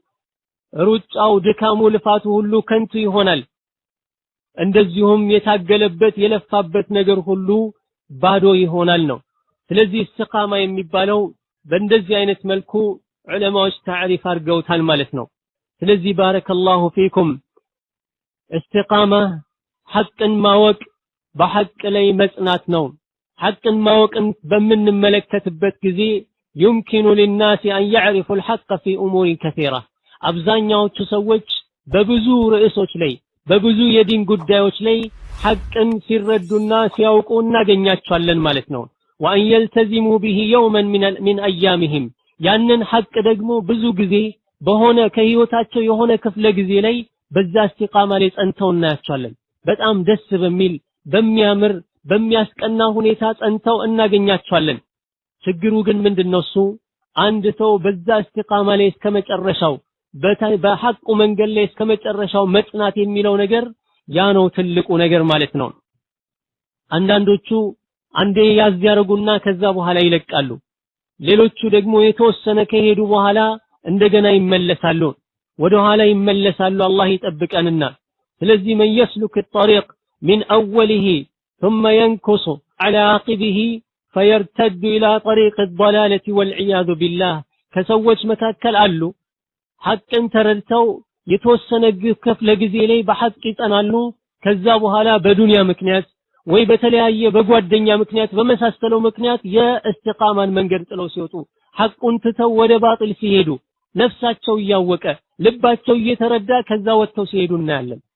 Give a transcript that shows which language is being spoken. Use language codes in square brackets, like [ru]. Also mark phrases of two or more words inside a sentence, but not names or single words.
[am] ሩጫው ድካሙ ልፋቱ ሁሉ ከንቱ ይሆናል እንደዚሁም የታገለበት የለፋበት ነገር ሁሉ ባዶ ይሆናል ነው ስለዚህ እስቲቃማ የሚባለው በእንደዚህ አይነት መልኩ ዑለማዎች ታሪፍ አድርገውታል ማለት ነው ስለዚህ [ar] بارك الله فيكم [am] እስቲቃማ ሐቅን ማወቅ በሐቅ ላይ መጽናት ነው ሐቅን ማወቅን በምንመለከትበት ጊዜ [ar] يمكن للناس أن يعرفوا الحق في أمور كثيرة [am] አብዛኛዎቹ ሰዎች በብዙ ርዕሶች ላይ በብዙ የዲን ጉዳዮች ላይ ሐቅን ሲረዱና ሲያውቁ እናገኛቸዋለን ማለት ነው [ar] وأن يلتزموا به يوما من أيامهم [am] ያንን ሐቅ ደግሞ ብዙ ጊዜ በሆነ ከህይወታቸው የሆነ ክፍለ ጊዜ ላይ በዛ እስቲቃማ ላይ ጸንተው እናያቸዋለን በጣም ደስ በሚል በሚያምር በሚያስቀና ሁኔታ ጸንተው እናገኛቸዋለን ችግሩ ግን ምንድነው እሱ አንድ ሰው በዛ እስቲቃማ ላይ እስከመጨረሻው በሐቁ መንገድ ላይ እስከመጨረሻው መጽናት የሚለው ነገር ያ ነው ትልቁ ነገር ማለት ነው አንዳንዶቹ አንዴ ያዝ ያረጉና ከዛ በኋላ ይለቃሉ ሌሎቹ ደግሞ የተወሰነ ከሄዱ በኋላ እንደገና ይመለሳሉ ወደ ኋላ ይመለሳሉ አላህ ይጠብቀንና ስለዚህ [ar] من يسلك الطريق من أوله ثم ينكص على عقبه فيرتد إلى طريق الضلالة والعياذ بالله كسوج مكاكل [am] አሉ ሐቅን ተረድተው የተወሰነ ክፍለ ጊዜ ላይ በሐቅ ይጸናሉ ከዛ በኋላ በዱንያ ምክንያት ወይ በተለያየ በጓደኛ ምክንያት በመሳሰለው ምክንያት የእስቲቃማን መንገድ ጥለው ሲወጡ ሐቁን ትተው ወደ ባጢል ሲሄዱ ነፍሳቸው ያወቀ ልባቸው እየተረዳ ከዛ ወጥተው ሲሄዱ እናያለን